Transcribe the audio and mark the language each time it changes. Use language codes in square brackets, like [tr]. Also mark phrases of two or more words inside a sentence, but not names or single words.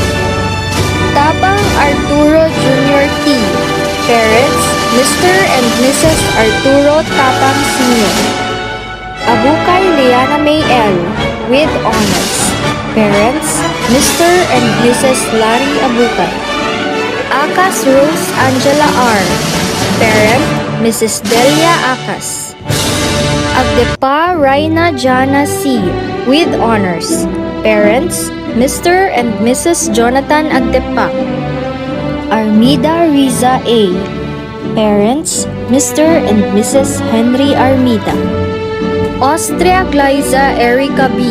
[en] Tabang Arturo Jr. T. Parents, Mr. and Mrs. Arturo Tabang Sr. Abukay Liana May L. With honors. Parents, Mr. and Mrs. Larry Abukay. Akas Rose Angela R. Parent, Mrs. Delia Akas. Agdepa Raina Jana C. With honors. Parents, Mr. and Mrs. Jonathan Agdepa. Armida Riza A. Parents, Mr. and Mrs. Henry Armida. Austria Glyza Erica B.